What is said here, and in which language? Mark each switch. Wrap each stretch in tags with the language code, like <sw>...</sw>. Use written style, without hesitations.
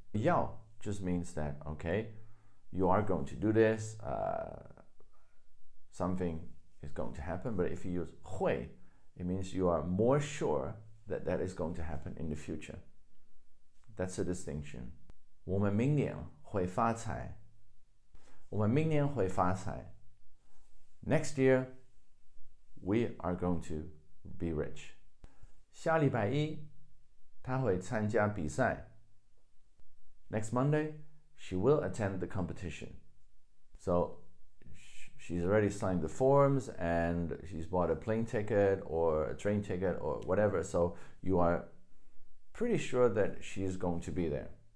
<en>要 just means that, okay, you are going to do this, something is going to happen. But if you use 会, it means you are more sure that is going to happen in the future. That's a distinction.</en> <zh>我们明年会发财。我们明年会发财。</zh> <en>Next year, we are going to be rich.</en> <zh>下礼拜一，她会参加比赛。</zh> <en>Next Monday, she will attend the competition. So she's already signed the forms and she's bought a plane ticket or a train ticket or whatever. So you are pretty sure that she's going to be there.</en>